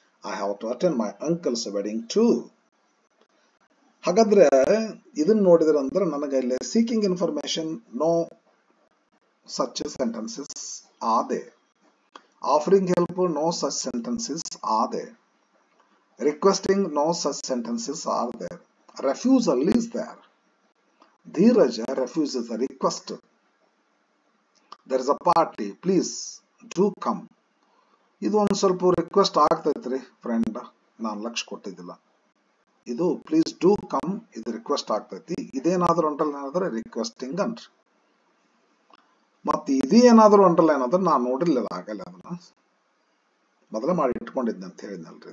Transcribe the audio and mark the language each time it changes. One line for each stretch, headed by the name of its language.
English: I have to attend my uncle's wedding too.
Kannada: ಹಾಗಾದ್ರೆ ಇದನ್ನ ನೋಡಿದ್ರೆ ಅಂದ್ರೆ ನನಗೆ ಇಲ್ಲಿ
English: Seeking information, no such sentences are there. Offering help, no such sentences are there. Requesting, no such sentences are there. Refusal is there. Dheeraj refuses a request. There is a party, please do come.
Kannada: ಇದು ಒಂದು ಸ್ವಲ್ಪ request ಆಗ್ತೈತ್ರಿ friend, ನಾನು ಲಕ್ಷ ಕೊಟ್ಟಿದ್ದಿಲ್ಲ. ಇದು
English: please do come,
Kannada: ಇದು request ಆಗ್ತೈತಿ. ಇದೇನಾದ್ರೂ underline ಏನಾದ್ರೆ requesting ಅನ್ರಿ. ಮತ್ತೆ ಇದೇನಾದ್ರೂ ಅಂಡರ್ಲೈನ್ ಅಂದ್ರೆ ನಾನು ನೋಡಿರ್ಲಿಲ್ಲ, ಆಗಲ್ಲ. ಅದನ್ನ ಮೊದಲೇ ಮಾಡಿ ಇಟ್ಕೊಂಡಿದ್ದೆ ಅಂತ ಹೇಳಿದ್ನಲ್ರಿ.